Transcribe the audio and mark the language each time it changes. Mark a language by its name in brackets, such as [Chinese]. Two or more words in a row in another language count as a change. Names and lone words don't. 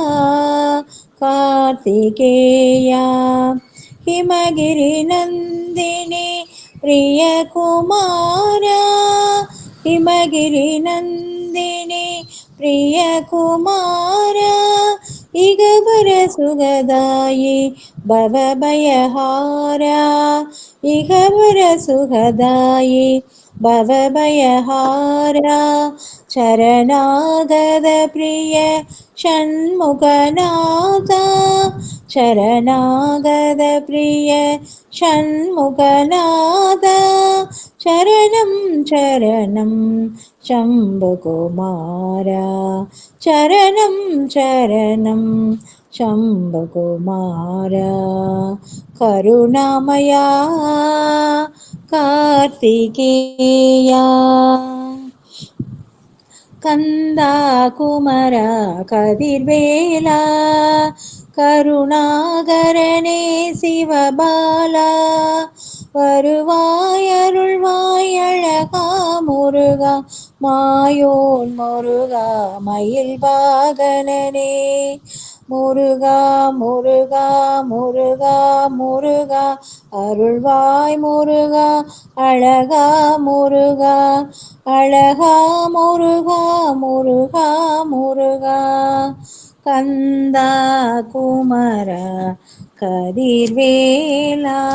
[Sanskrit] कार्तिकेया, हिमगिरि नन्दिनि प्रियकुमारा, हिमगिरि नन्दिनि प्रियकुमारा, इहपर सुखदायी भवभयहारा, इहपर सुखदायी भवभयहारा, शरणागत प्रिय षण्मुखनाथा, शरणागत प्रिय षण्मुखनाथा, शरणं शरणं शम्भुकुमारा, चरणं चरणं शम्भुकुमारा, करुणामया कार्तिकेया, [Tamil] கந்தா குமரா கதிர்வேலா, கருணாகரனே சிவபாலா, வருவாய் அருள்வாய் அழகா முருகா, மாயோன் முருகா மயில் வாகனனே, முருகா முருகா முருகா முருகா அருள்வாய் முருகா, அழகா முருகா அழகா முருகா முருகா முருகா, கந்தா குமரா கதிர்வேலா,